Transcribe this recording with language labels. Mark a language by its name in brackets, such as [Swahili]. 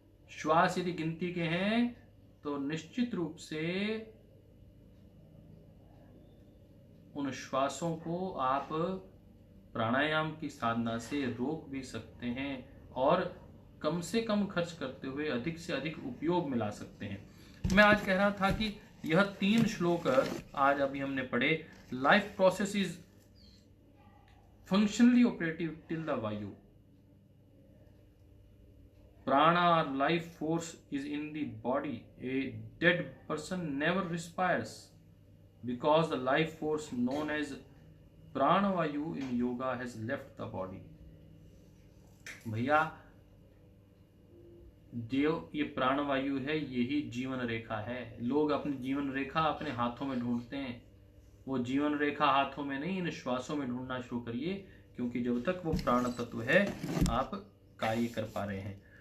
[Hindi] श्वास यदि गिनती के हैं तो निश्चित रूप से उन श्वासों को आप प्राणायाम की साधना से रोक भी सकते हैं और कम से कम खर्च करते हुए अधिक से अधिक उपयोग में ला सकते हैं। मैं आज कह रहा था कि यह 3 श्लोक आज अभी हमने पढ़े। [English] Life process is functionally operative till the vayu. Prana or life force is in the body. A dead person never respires because the life force known as pranavayu in yoga has left the body. [Hindi] भैया जो ये प्राणवायु है यही जीवन रेखा है। लोग अपनी जीवन रेखा अपने हाथों में ढूंढते हैं, वो जीवन रेखा हाथों में नहीं, इन श्वासों में ढूंढना शुरू करिए, क्योंकि जब तक वो प्राण तत्व है आप कार्य कर पा रहे हैं।